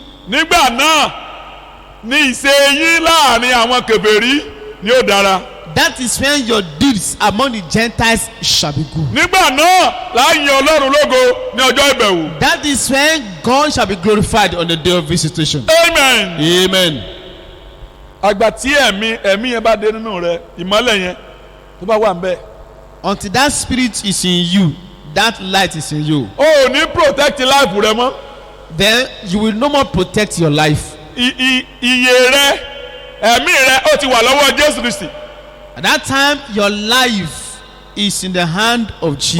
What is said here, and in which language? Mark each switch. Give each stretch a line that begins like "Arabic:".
Yoruba: Nígbà náà ni ìṣe yín láàrin àwọn kèfèrí ni ó dára.
English: That is when your deeds among the Gentiles shall be good.
Yoruba: Nígbà náà la yin Ọlọ́run lógo ní ọjọ́ ìbẹ̀wò.
English: That is when God shall be glorified on the day of visitation. Amen. Amen.
Yoruba: Àgbà tí ẹ̀mí yẹn bá dé nínú rẹ, ìmọ́lẹ̀ yẹn tó bá wà ń bẹ̀.
English: Until that spirit is in you, that light is in you,
Yoruba: O ò ní
English: protect life
Yoruba: rẹ mọ́.
English: then you will no more protect your life.
Yoruba: Iye rẹ, ẹ̀mí rẹ ó ti wà lọ́wọ́ Jésù Kristi.
English: At that time, your life is in the hand of Jesus